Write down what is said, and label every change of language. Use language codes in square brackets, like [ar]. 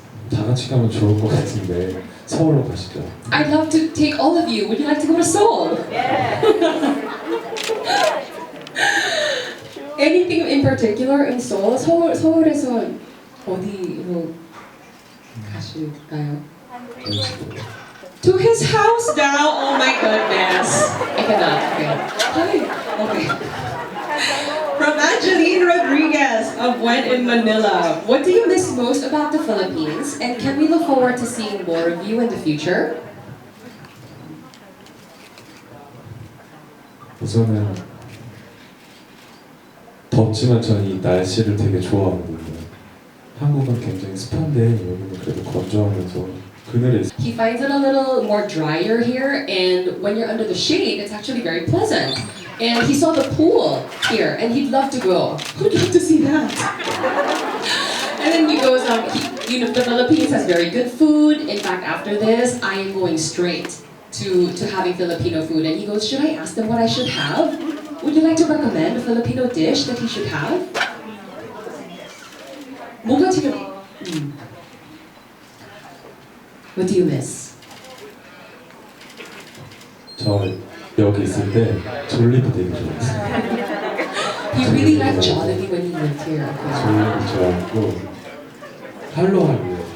[ko] 다 같이 가면 좋을 것 같은데 서울로 가시죠. [en] I'd love to take all of you. Would you like to go to Seoul? Anything in particular in Seoul? [ko] 서울에서 어디로 가실까요? [en] To his house now? Oh my goodness. I cannot. Okay. Hi. Okay. From Angeline Rodriguez of Hwang In Manila. What do you miss most about the Philippines? And can we look forward to seeing more of you in the future? [ko] 우선은 덥지만 저는 이 날씨를 되게 좋아하거든요. 한국은 굉장히 습한데 여기는 그래도 건조하면서 그늘에 있어요. [en] He finds it a little more drier here, and when you're under the shade, it's actually very pleasant. And he saw the pool here, and he'd love to go. Who'd love to see that? And then he goes, the Philippines has very good food. In fact, after this, I am going straight to having Filipino food. And he goes, should I ask them what I should have? Would you like to recommend a Filipino dish that he should have? [ko] 뭐가 지금? [en] What do you miss? [ko] 저 여기 있을 때 졸리비 되게 좋아했어요. [en] He really liked Jollibee when he lived here. [ko] 졸리비 좋아하고 할로할로.